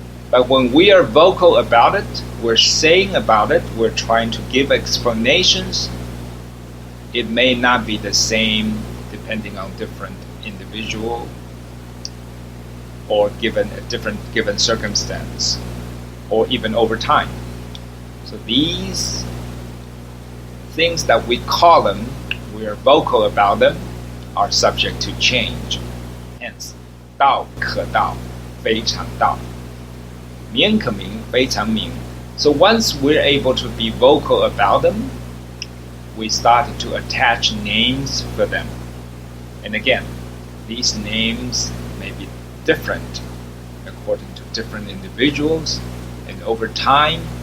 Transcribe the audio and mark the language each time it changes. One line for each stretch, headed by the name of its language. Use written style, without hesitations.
English: But when we are vocal about it, we're saying about it, we're trying to give explanations, it may not be the same depending on different individual or given a given circumstance, or even over time. So these things that we call them, we are vocal about them, are subject to change.
Chinese: Hence, 道可道，非常道；名可名，非常名。
English: So once we're able to be vocal about them, we started to attach names for them. And again, these names may be different according to different individuals and over time.